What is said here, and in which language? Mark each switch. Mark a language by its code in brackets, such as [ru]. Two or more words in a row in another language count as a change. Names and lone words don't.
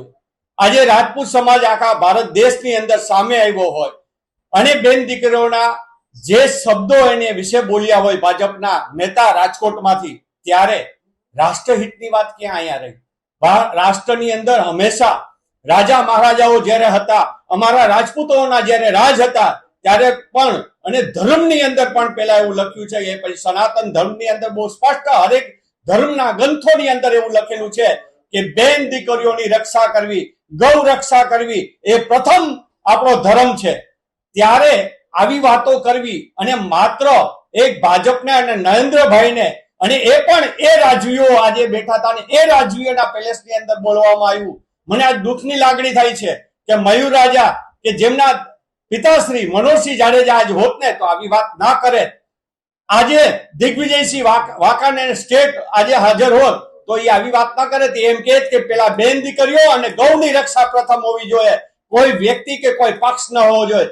[gu] આજે રાજપૂત સમાજ આખા ભારત દેશની અંદર સામે આવ્યો હોય અને બેન દીકરીઓના જે શબ્દો એને વિષે બોલ્યા હોય ભાજપના નેતા રાજકોટમાંથી, ત્યારે રાષ્ટ્રહિતની વાત ક્યાં આવી રહી? રાષ્ટ્રની અંદર હંમેશા રાજા મહારાજાઓ જ્યારે હતા, અમારા રાજપૂતોના જ્યારે રાજ હતા ત્યારે પણ અને ધર્મની અંદર પણ પેલા એવું લખ્યું છે કે પછી સનાતન ધર્મની અંદર બહુ સ્પષ્ટ હરેક ધર્મના ગ્રંથોની અંદર એવું લખેલું છે કે બેન દીકરીઓની રક્ષા કરવી, ગૌ રક્ષા કરવી એ પ્રથમ આપણો ધર્મ છે। ત્યારે આવી વાતો કરવી અને માત્ર એક ભાજપને અને નરેન્દ્રભાઈને અને એ પણ એ રાજવીઓ આજે બેઠા હતા ને એ રાજવીઓના પેલેસની અંદર બોલવામાં આવ્યું। મને આ દુઃખની લાગણી થાય છે કે મયુર રાજા કે જેમના પિતાશ્રી મનોહરસિંહ જાડેજા આજ હોત ને તો આવી વાત ના કરે। આજે દિગ્વિજયસિંહ વાકાને સ્ટેટ આજે હાજર હોત તો એ આવી વાત ના કરે તો એમ કહેત કે પેલા બેન દીકરીઓ અને ગૌની રક્ષા પ્રથમ હોવી જોઈએ, કોઈ વ્યક્તિ કે કોઈ પક્ષ ન હોવો જોઈએ।